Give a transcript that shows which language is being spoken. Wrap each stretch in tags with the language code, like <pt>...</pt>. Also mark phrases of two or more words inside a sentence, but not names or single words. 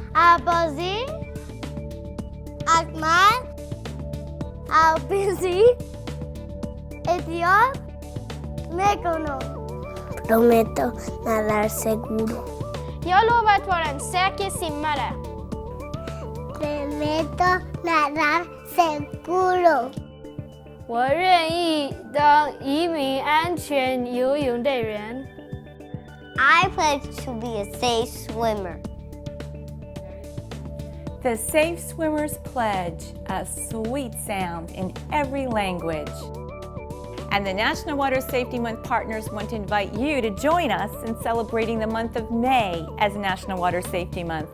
<es>Abazi, Akmal, Albizi, Etiop, Mekono. Prometo nadar seguro.</es> <sv>Jag lovar att vara en säker simmare.</sv> <es>Prometo nadar seguro.</es> <zh>我愿意当一名安全游泳队员。</zh> <en>I pledge to be a safe swimmer. The Safe Swimmers Pledge, a sweet sound in every language. And the National Water Safety Month partners want to invite you to join us in celebrating the month of May as National Water Safety Month.</en>